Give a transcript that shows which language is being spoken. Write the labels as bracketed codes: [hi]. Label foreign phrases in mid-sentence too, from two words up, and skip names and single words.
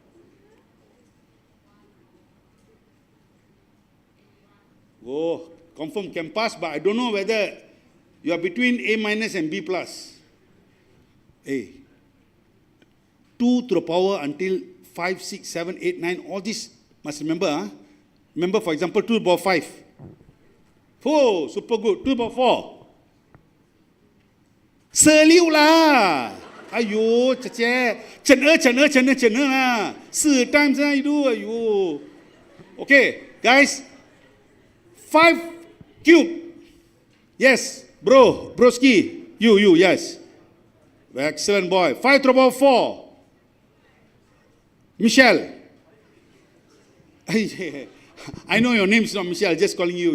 [en] Oh, confirm can pass, but I don't know whether you are between A minus and B plus. Hey, 2 to the power until 5, 6, 7, 8, 9, all this must remember, Remember, for example, 2 to the power 5. Oh, super good. 2 to the power 4. 16 啦 Aiyo, 姐姐 Chen lah 4 times lah you do. Aiyo. Okay, guys. 5 cube. Yes, broski. You, yes. Excellent boy. 5 to the power 4. Michelle. I know your name is not Michelle, just calling you.